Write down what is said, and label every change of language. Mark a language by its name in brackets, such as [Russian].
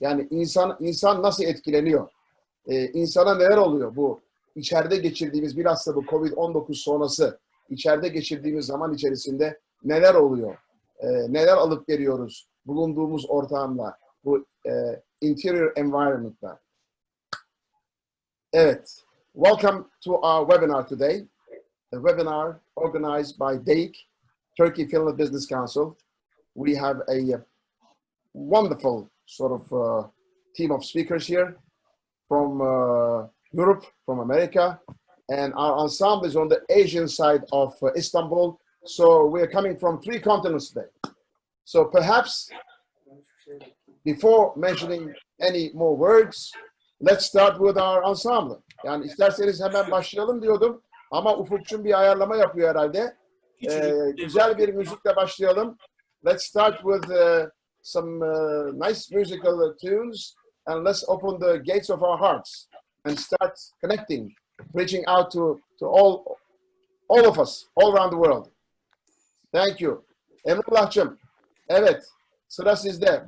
[Turkish] Yani insan nasıl etkileniyor? İnsana neler oluyor bu içeride geçirdiğimiz, bilhassa bu Covid-19 sonrası içeride geçirdiğimiz zaman içerisinde neler oluyor? Neler alıp veriyoruz bulunduğumuz ortamda, bu interior environment'ta? Evet. [English] Welcome to our webinar today. A webinar organized by DEİK, Turkey Finland Business Council. We have a wonderful sort of team of speakers here from Europe, from America, and our ensemble is on the Asian side of Istanbul. So we are coming from 3 continents today. So perhaps before mentioning any more words, let's start with our ensemble. [Turkish] Yani isterseniz hemen başlayalım diyordum ama Ufukçum bir ayarlama yapıyor herhalde. Güzel bir müzikle başlayalım. [English] Let's start with some nice musical tunes, and let's open the gates of our hearts and start connecting, reaching out to all of us, all around the world. Thank you. [Turkish] Emrullah'cığım, evet, sıra sizde.